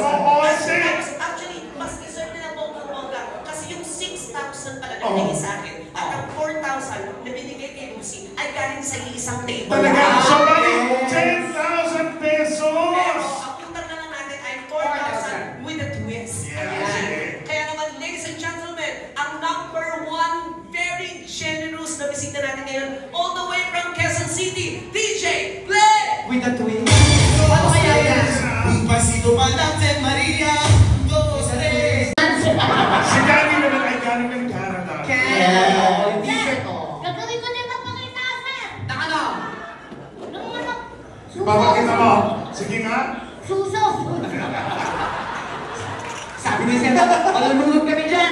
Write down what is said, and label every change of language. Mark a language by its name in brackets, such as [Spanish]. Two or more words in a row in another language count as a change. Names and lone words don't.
[Filipino] Oo, 11! Actually, mas deserve nila bongga-bongga kasi yung 6,000 pala na Oo. binigay sa akin at ang 4,000 na binigay kay Lucy ay galing sa isang table. Talaga, so bali, Pero 10,000 pesos! ang utang na lang natin ay 4,000 [English] with a twist. [Filipino] Yeah, Ayan. sige. Kaya naman, [English] ladies and gentlemen, [Filipino] ang [English] number 1 very generous [Filipino] na bisita natin ngayon [English] all the way from [Filipino] Quezon City, DJ Play! [English] With a twin. [Filipino] Ano kaya yan? [Spanish] Un pasito [Filipino] pa natin, Maria. Dos, tres. Si Danny naman ay galing ng Canada. Yung t-shirt ko. Gagawin ko din magpakita, sir. Nakano? Nung ano, suso. Papakita mo. Sige nga. Suso. Sabi ni Sir, malulunod kami dyan.